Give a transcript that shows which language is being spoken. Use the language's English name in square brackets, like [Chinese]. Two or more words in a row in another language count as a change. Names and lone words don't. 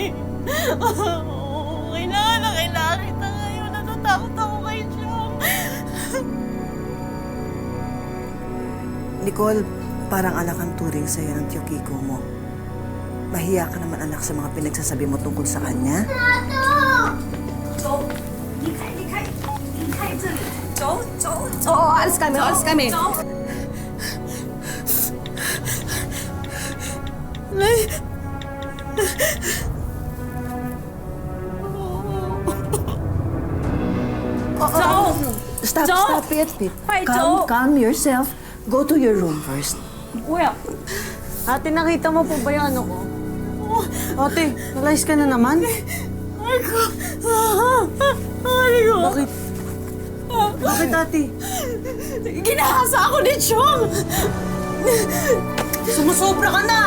[Filipino] Kailangan na kailangan kita ngayon. Natatakot ako kay Chong. Nicole, parang anak ang turing sa'yo ng tiyo Kiko mo. Mahiya ka naman anak sa mga pinagsasabi mo tungkol sa kanya. [Chinese] 走，离开，离开，离开这里！走走走！ [Filipino] Oo, alis kami, alis kami. [Chinese] 走。 [Filipino] Nay. [English] Stop, Pit. Calm yourself. Go to your room first. [Filipino] Kuya, ate, nakita mo po ba yung ano ko? Ate, nalayas ka na naman? Marco! Marco! Bakit? Bakit, ate? Ginahasa ako ni Chong! Sumusobra ka na!